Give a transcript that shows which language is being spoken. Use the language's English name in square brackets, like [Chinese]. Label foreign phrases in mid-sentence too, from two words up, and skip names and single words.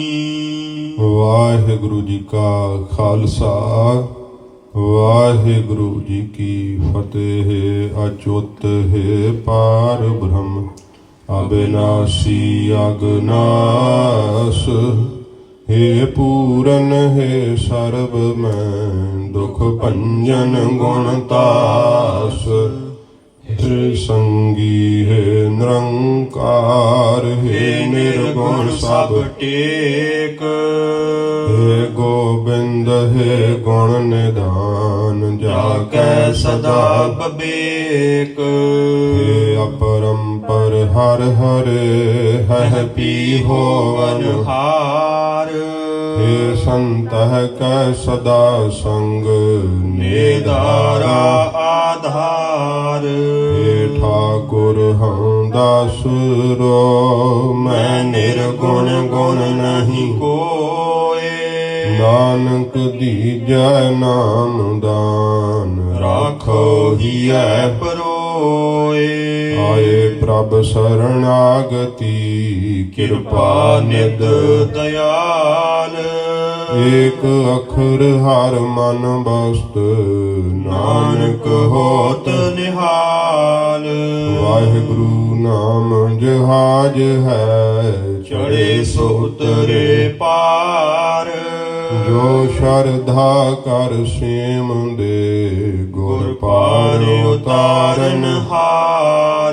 [Punjabi] ਵਾਹਿਗੁਰੂ ਜੀ ਕਾ ਖਾਲਸਾ, ਵਾਹਿਗੁਰੂ ਜੀ ਕੀ ਫਤਿਹ। ਅਚੁੱਤ ਹੈ ਪਾਰ ਬ੍ਰਹਮ, ਅਬਿਨਾਸੀ ਅਗਨਾਸ, हे पूरन हे सर्व मैं, दुख भंजन गुण तास, हे संगी हे [Hindi] निरंकार, हे निर्गुण सब टेक, हे गोबिंद हे गुण निधान, जाकै सदा बबेक, हे अपरंपर हर हरे, हह पी होवन हार, हे संतः कै सदा संग, निधारा आधार, हे ठाकुर हम दासुरो, मैं निर्गुण गुण नहीं कोय, नानक दीजै नाम दान, राखो हियै परोए। आए प्रभ शरणागति, कृपा निध दयाल, [Punjabi] ਏਕ ਅਖਰ ਹਰ ਮਨ ਬਸਤ, ਨਾਨਕ ਹੋਤ ਨਿਹਾਲ। ਵਾਹਿਗੁਰੂ ਨਾਮ ਜਹਾਜ ਹੈ, ਚੜੇ ਸੋ ਉਤਰੇ ਪਾਰ। ਜੋ ਸ਼ਰਧਾ ਕਰ ਸੇਮ ਦੇ, ਗੁਰ ਪਾਰ ਉਤਾਰਨ ਹਾਰ।